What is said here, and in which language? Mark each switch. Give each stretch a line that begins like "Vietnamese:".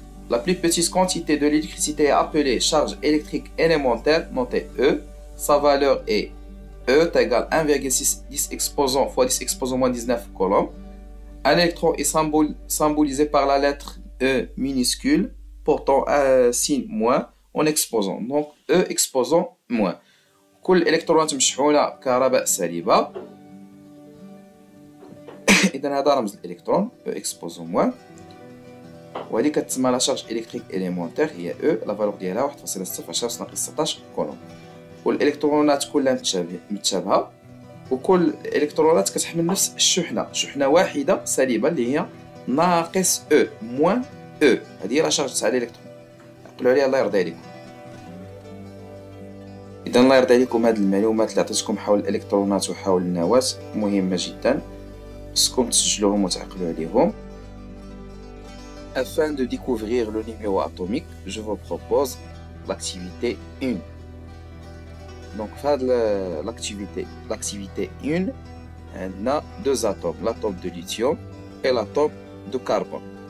French: La plus petite quantité de l'électricité est appelée charge électrique élémentaire, notée E. Sa valeur est E égale 1,6 exposant fois 10 exposant moins 19 coulombs. Un électron est symbolisé par la lettre E minuscule portant un signe moins en exposant. Donc E exposant moins.
Arabic: كل الإلكترونات مشحونة كهرباء سالبة. إذا هذا رمز الإلكترون
French: E exposant moins.
Arabic: وهذه كتسمى
French: لا شارج إلكتريك إليمونتير
Arabic: هي E
French: لا فالور
Arabic: ديالها 1.0 10 ناقص 16 كولوم. والإلكترونات كلها متشابهة وكل الإلكترونات كتحمل نفس الشحنة، شحنة واحدة سالبة اللي هي ناقص E موان E. هذه هي لا شارج تاع الإلكترون. عقلوا عليها الله يرضي عليكم. إذا الله يرضي عليكم هاد المعلومات اللي عطيتكم حول الإلكترونات وحول النواة مهمة جدا، خصكم تسجلوهم وتعقلوا عليهم.
French: Afin de découvrir le numéro atomique, je vous propose l'activité 1. Donc, l'activité 1, on a deux atomes, l'atome de lithium et l'atome de carbone.